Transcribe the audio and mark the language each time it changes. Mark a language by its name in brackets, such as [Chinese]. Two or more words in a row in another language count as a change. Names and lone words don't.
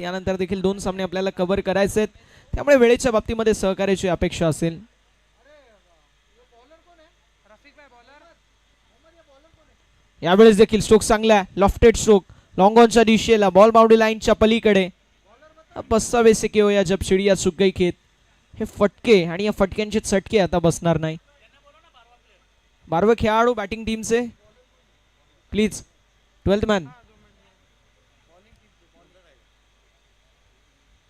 [Marathi] यानंतर देखील 2 सामने आपल्याला कव्हर करायचे आहेत, त्यामुळे वेळेच्या बाबतीमध्ये सहकार्याची अपेक्षा असेल. यावेळेस देखील स्ट्रोक चांगला, [English] lofted stroke, long onच्या [Marathi] दिशेला, [English] ball boundary lineच्या [Marathi] पलीकडे. [Hindi] 25 से के हो या जब चिड़िया चुक गई खेत. [Marathi] हे फटके आणि या फटक्यांचे चटके आता बसणार नाही. 12वे खेळाडू बॅटिंग टीमचे प्लीज. [English] 12th man